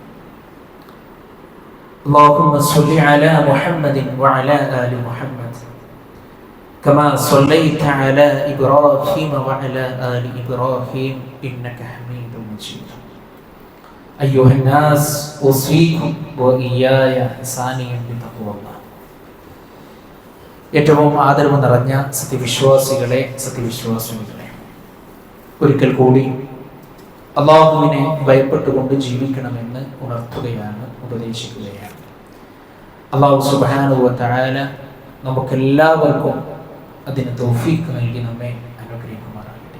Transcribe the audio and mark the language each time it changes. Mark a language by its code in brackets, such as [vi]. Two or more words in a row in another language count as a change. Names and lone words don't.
[ar] اللهم صل على محمد وعلى آل محمد كما صليت على إبراهيم وعلى آل إبراهيم إنك حميد مجيد. أيها الناس أوصيكم وإياي ثانيا بتقوى الله. [ml] ഏറ്റവും ആദരവ് നിറഞ്ഞ സത്യവിശ്വാസികളെ, ഒരിക്കൽ കൂടി അല്ലാഹുവിനെ ഭയപ്പെട്ടുകൊണ്ട് ജീവിക്കണമെന്ന് ഉണർത്തുകയാണ്, ഉപദേശിക്കുകയാണ്. [ar] الله سبحانه وتعالى [ml] നമുക്കെല്ലാവർക്കും അതിന് തൗഫീഖ് നൽകി നമ്മെ അനുഗ്രഹിക്കുമാറാകട്ടെ.